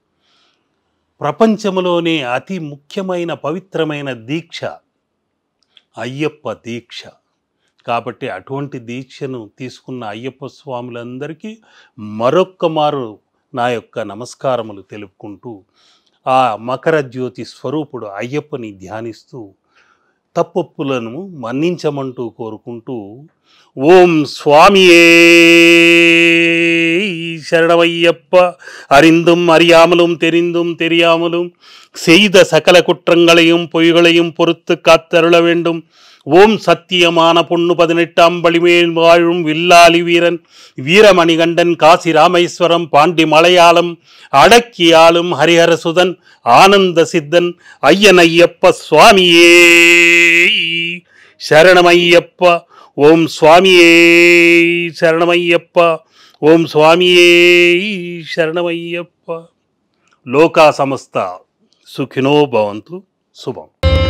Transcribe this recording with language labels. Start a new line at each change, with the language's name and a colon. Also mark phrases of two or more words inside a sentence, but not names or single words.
Telugu: ప్రపంచంలోనే అతి ముఖ్యమైన పవిత్రమైన దీక్ష అయ్యప్ప దీక్ష కాబట్టి అటువంటి దీక్షను తీసుకున్న అయ్యప్ప స్వాములందరికీ మరొక్క మారు నా యొక్క నమస్కారములు తెలుపుకుంటూ, ఆ మకర జ్యోతి స్వరూపుడు అయ్యప్పని ధ్యానిస్తూ తప్పొప్పులను మన్నించమంటూ కోరుకుంటూ, ఓం స్వామియే శరణమయ్యప్ప,
Tamil: அறிந்தும் அறியாமலும் தெரிந்தும் தெரியாமலும் செய்த சகல குற்றங்களையும் பொய்களையும் பொறுத்து காத்தருள வேண்டும். ஓம் சத்தியமான பொண்ணு 18 பழிமேல் வாழும் வில்லாளி வீரன் வீரமணிகண்டன் காசி ராமேஸ்வரம் பாண்டி மலையாளம் அடக்கியாளும் ஹரிஹரசுதன் ஆனந்த சித்தன் ஐயன் ஐயப்ப சுவாமியே சரணமையப்பா. ஓம் சுவாமியே சரணமையப்பா.
Telugu: ఓం స్వామియే శరణమయ్యప్ప. లోకా సమస్త సుఖినో భవంతు. శుభం.